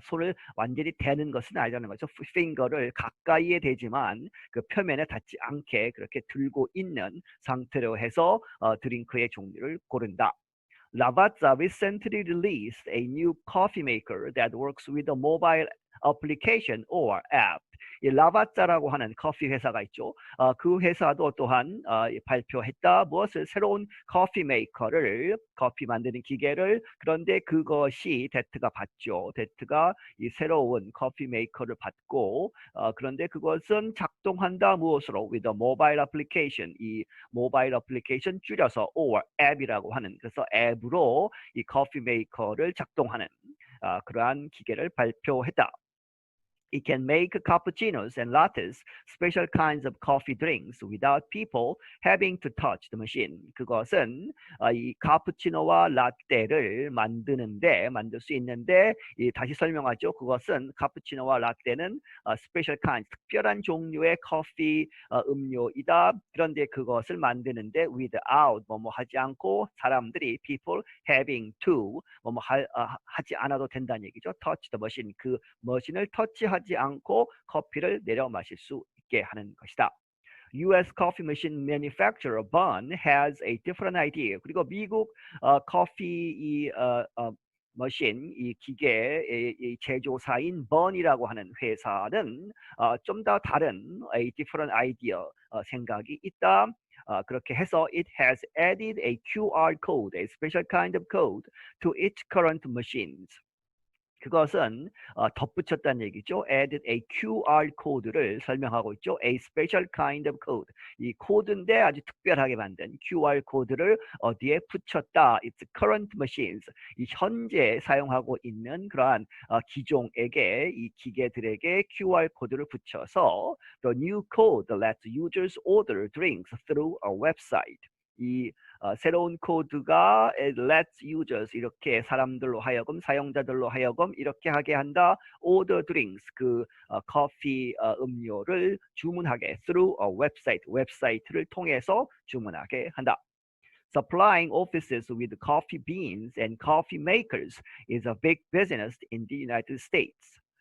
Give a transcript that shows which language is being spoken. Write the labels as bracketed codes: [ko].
[ko] 손을 완전히 대는 것은 아니라는 거죠. 핑거를 가까이에 대지만 그 표면에 닿지 않게 그렇게 들고 있는 상태로 해서 드링크의 종류를 고른다. [en] Lavazza recently released a new coffee maker that works with a mobile application or app. [ko] 이 라바짜라고 하는 커피 회사가 있죠. 그 회사도 또한 발표했다. 무엇을 새로운 커피 메이커를 커피 만드는 기계를 그런데 그것이 데트가 받죠. 데트가 이 새로운 커피 메이커를 받고 그런데 그것은 작동한다 무엇으로? [en] with a mobile application. [ko] 이 모바일 어플리케이션 줄여서 or 앱이라고 하는 그래서 앱으로 이 커피 메이커를 작동하는 그러한 기계를 발표했다. [en] It can make cappuccinos and lattes, special kinds of coffee drinks without people having to touch the machine. [ko] 그것은 이 카푸치노와 라떼를 만들 수 있는데 다시 설명하죠. 그것은 카푸치노와 라떼는 special kinds, 특별한 종류의 커피 음료이다. 그런데 그것을 만드는데 without 뭐뭐 하지 않고 사람들이 [en] people having to [ko] 뭐뭐 하지 않아도 된다는 얘기죠. touch the machine. 그 머신을 터치하지 않고 커피를 내려 마실 수 있게 하는 것이다. [en] US coffee machine manufacturer Bun has a different idea. [ko] 그리고 미국 커피 머신 이 기계의 제조사인 번이라고 하는 회사는 좀 더 다른 [en] a different idea [ko] 생각이 있다. 그렇게 해서 [en] it has added a QR code, a special kind of code to its current machines. [ko] 그것은 덧붙였다는 얘기죠. [en] added a QR [ko] 코드를 설명하고 있죠. [en] a special kind of code. [ko] 이 코드인데 아주 특별하게 만든 QR 코드를 어디에 붙였다. [en] It's current machines. [ko] 이 현재 사용하고 있는 그러한 기종에게 이 기계들에게 QR 코드를 붙여서 [en] the new code lets users order drinks through a website. [ko] 이 새로운 코드가 [en] lets users [ko] 이렇게 사람들로 하여금 사용자들로 하여금 이렇게 하게 한다. [en] order drinks [ko] 그 커피 음료를 주문하게 [en] through a website [ko] 웹사이트를 통해서 주문하게 한다. [en] Supplying offices with coffee beans and coffee makers is a big business in the United States.